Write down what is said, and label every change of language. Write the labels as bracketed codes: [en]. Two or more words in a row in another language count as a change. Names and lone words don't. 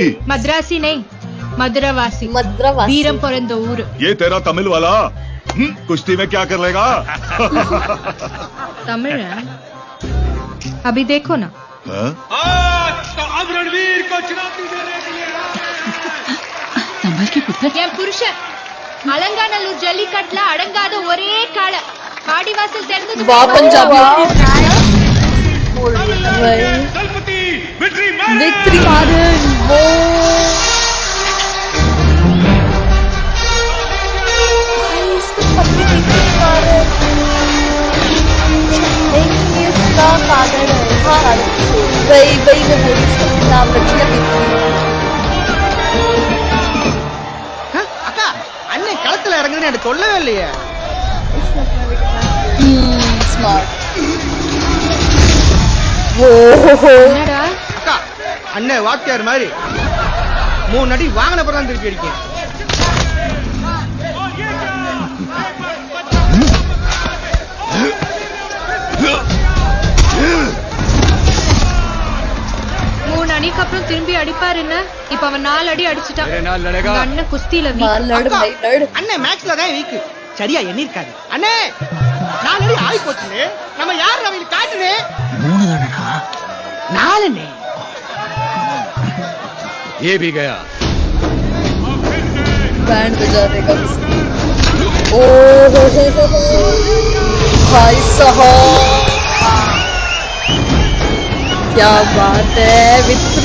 [hi] मद्रासी नहीं, मदुरावासी, मद्रावासी [ta] வீரம் பொறந்த ஊர்। [hi] ये तेरा तमिल वाला कुश्ती में क्या कर लेगा? तमिल है? अभी देखो ना। हाँ? तो अब रणवीर को चुनौती देने के लिए [ta] என் புருஷன் அலங்காநல்லூர் ஜல்லிக்கட்டுல அடங்காத ஒரே காளை பாடிவாசல் தெரிஞ்சது [hi] वाह पंजाबी दलपति विक्ट्री विक्ट्री मारन वो भाई इसका पति विक्ट्री मारन नहीं इसका फादर है। हाँ वही वही मैं बोली इसका नाम रखिए विक्ट्री। [ta] அக்கா அண்ணன் களத்துல இறங்குதுன்னு எனக்கு சொல்லவே இல்லையே. [hi] स्मार्ट वो [ta] என்னடா அக்கா அண்ணன் வாத்தியார் மாதிரி 3 அடி வாங்கின பிறகு தான் திருப்பி அடிக்கேன். மூணு அடிக்கு அப்புறம் திரும்பி அடிப்பாரு என்ன? இப்ப அவன் 4 அடி அடிச்சிட்டான். உங்க அண்ணன் குஸ்தியில [hi] मार weak. लड़ भाई लड़ [ta] அண்ணன் மேக்ஸ்ல தான் வீக். சரியா எண்ணி இருக்காது. அண்ணே 4 அடி ஆகி போச்சுனே. நம்ம யார் அவங்களுக்கு காட்டுனே? 3 தானடா. 4ண்ணே. [hi] ये भी गया। बैंड बजा देगा इसकी। ओ हो भाई साहब क्या बात है विक्ट्री।